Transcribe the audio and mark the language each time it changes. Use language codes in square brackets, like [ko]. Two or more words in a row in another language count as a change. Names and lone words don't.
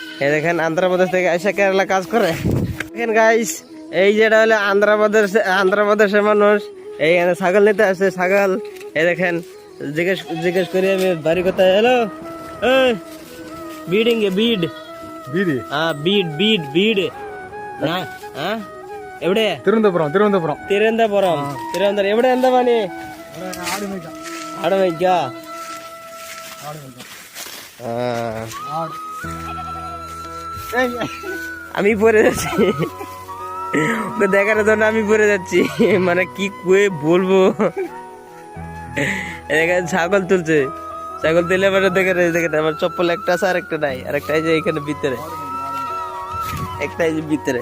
[bn] এই দেখেন আন্ধ্রপ্রদেশ থেকে এসে কেরালা কাজ করে। দেখেন গাইস, এই যেটা হলো আন্ধ্রপ্রদেশের মানুষ এইখানে ছাগল নিতে আসছে। ছাগল এই দেখেন, জিজ্ঞেস করি আমি বাড়ি কোথায়। [ml] হ্যালো ബീഡ് না എവിടെ? തിരുവനന്തപുരം. എവിടെ? എന്താ പണി? ആട് മേയ്ക്ക. [bn] আমি পরে যাচ্ছি ওকে দেখার জন্য, আমি পরে যাচ্ছি। মানে কি কয়ে বলবো। এখানে ছাগল তুলছে, ছাগল তুলে মানে দেখেন আমার চপ্পল একটা আছে আর একটা নাই, আর একটা এই যে এখানে ভিতরে, একটা এই যে ভিতরে।